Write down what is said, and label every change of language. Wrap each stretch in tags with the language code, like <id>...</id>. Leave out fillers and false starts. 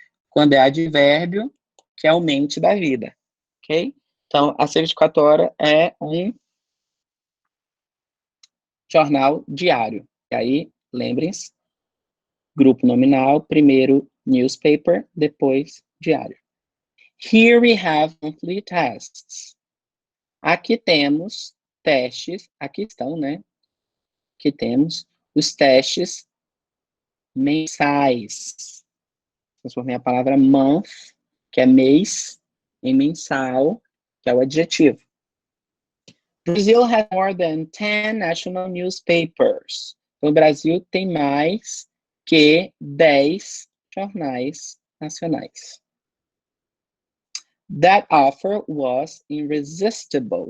<pt>Quando é advérbio, que é o mente da vida, ok? Então, a 24 horas é um jornal diário. E aí, lembrem-se, grupo nominal, primeiro newspaper, depois diário.</pt> <en>Here we have monthly tests.</en> <pt>Aqui temos testes, aqui estão, né? Aqui temos os testes mensais. Transformei a palavra month, que é mês, em mensal, que é o adjetivo.</pt> <en>Brazil has more than 10 national newspapers.</en> <pt>O Brasil tem mais que 10 jornais nacionais.</pt> <en>That offer was irresistible.</en>